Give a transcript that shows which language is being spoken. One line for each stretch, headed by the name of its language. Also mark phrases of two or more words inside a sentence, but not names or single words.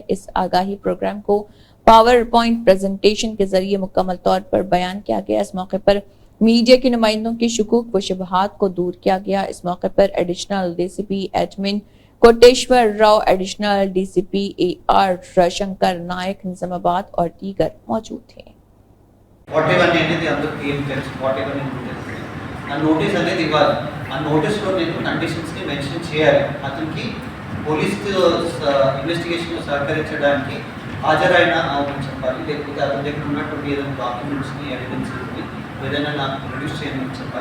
Urdu: اس آگاہی پروگرام کو پاور پوائنٹ پریزنٹیشن کے ذریعے مکمل طور پر بیان کیا گیا۔ اس موقع پر میڈیا کے نمائندوں کی شکوک و شبہات کو دور کیا گیا۔ اس موقع پر ایڈیشنل ڈی سی پی ایڈمن کوٹیشور راؤ، ایڈیشنل ڈی سی پی اے آر شنکر نائک، نظام آباد اور دیگر موجود تھے۔
Telugu: అనేది అందరికీ ఏం తెలుసు, ఆ నోటీస్ అనేది ఇవ్వాలి. ఆ నోటీస్లో నేను కండిషన్స్ని మెన్షన్ చేయాలి. అతనికి
English: police investigation
Telugu: సహకరించడానికి హాజరైన అని చెప్పాలి, లేకపోతే అతని దగ్గర ఉన్నటువంటి ఏదైనా డాక్యుమెంట్స్ని ఎవిడెన్స్ని ఏదైనా నాకు ప్రొడ్యూస్ చేయమని చెప్పాలి.